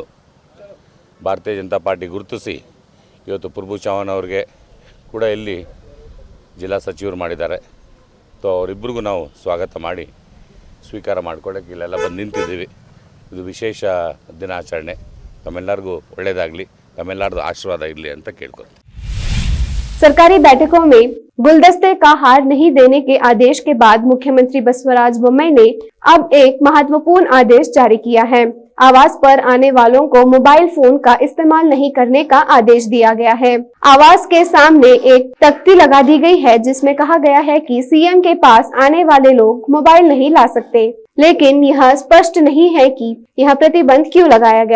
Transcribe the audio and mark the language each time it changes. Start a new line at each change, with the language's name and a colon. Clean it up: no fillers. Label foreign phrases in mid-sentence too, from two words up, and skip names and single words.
Kannada: ಭಾರತೀಯ ಜನತಾ ಪಾರ್ಟಿ ಗುರುತಿಸಿ ಇವತ್ತು ಪ್ರಭು ಚವ್ಹಾಣ್ ಅವ್ರಿಗೆ ಕೂಡ ಇಲ್ಲಿ ಜಿಲ್ಲಾ ಸಚಿವರು ಮಾಡಿದ್ದಾರೆ। ಸೊ ಅವರಿಬ್ಬರಿಗೂ ನಾವು ಸ್ವಾಗತ ಮಾಡಿ ಸ್ವೀಕಾರ ಮಾಡ್ಕೊಳ್ಳೋಕ್ಕೆ ಇಲ್ಲೆಲ್ಲ ಬಂದು ನಿಂತಿದ್ದೀವಿ। ಇದು ವಿಶೇಷ ದಿನಾಚರಣೆ, ತಮ್ಮೆಲ್ಲರಿಗೂ ಒಳ್ಳೆಯದಾಗಲಿ, ತಮ್ಮೆಲ್ಲರದು ಆಶೀರ್ವಾದ ಇರಲಿ ಅಂತ ಕೇಳ್ಕೊತೀನಿ।
Hindi: सरकारी बैठकों में गुलदस्ते का हार नहीं देने के आदेश के बाद मुख्यमंत्री बसवराज बोम्मई ने अब एक महत्वपूर्ण आदेश जारी किया है। आवास पर आने वालों को मोबाइल फोन का इस्तेमाल नहीं करने का आदेश दिया गया है। आवास के सामने एक तख्ती लगा दी गई है जिसमें कहा गया है कि सीएम के पास आने वाले लोग मोबाइल नहीं ला सकते, लेकिन यह स्पष्ट नहीं है कि यह प्रतिबंध क्यों लगाया गया।